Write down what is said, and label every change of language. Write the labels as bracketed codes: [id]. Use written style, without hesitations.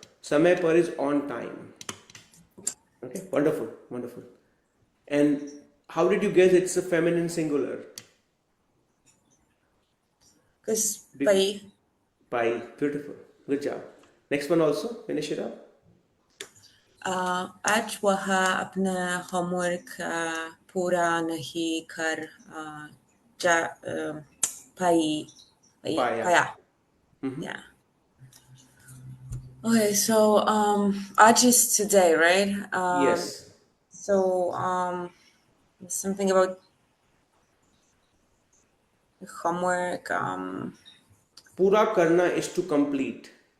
[en] Samay par is on time. Okay, wonderful, wonderful. And how did you guess it's a feminine singular? Because pai. Pai, beautiful, good job. Next one also, finish it up. [hi] आज वह अपना homework पूरा नहीं कर पाया. [en] Yeah. Okay, so आज is today, right? Yes. So something about homework. Pura karna is to complete.